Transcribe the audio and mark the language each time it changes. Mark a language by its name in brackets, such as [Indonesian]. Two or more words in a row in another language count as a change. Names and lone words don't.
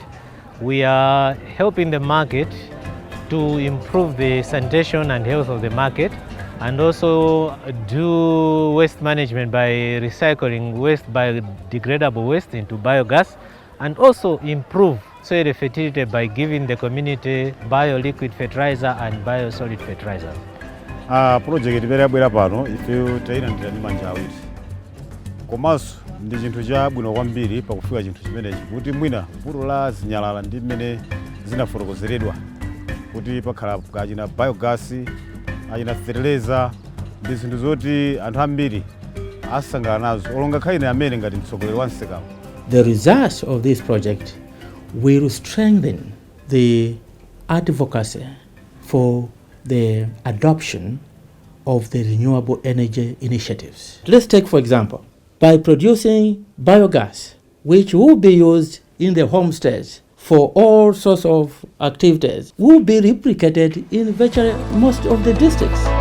[English] We are helping the market to improve the sanitation and health of the market, and also do waste management by recycling waste, biodegradable waste into biogas, and also improve soil fertility by giving the community bio-liquid fertilizer and bio-solid fertilizer. [Nyanja] Project ibera pano ife tayirandira ndi manja awiri. Komanso ndi chinthu chabwino kwambiri pakufika chinthu chimenechi kuti mwina vuto la zinyalala ndi mmene zinafotokozeredwa kuti pakhala kachina biogas, achina fertilizer ndi zinthu zoti anthu ambiri asangana nazo olonga khaine amene ngati mtsogoleri wa nsekawo. [English] The results of this project will strengthen the advocacy for the adoption of the renewable energy initiatives. Let's take, for example, by producing biogas, which will be used in the homesteads for all sorts of activities, will be replicated in virtually most of the districts.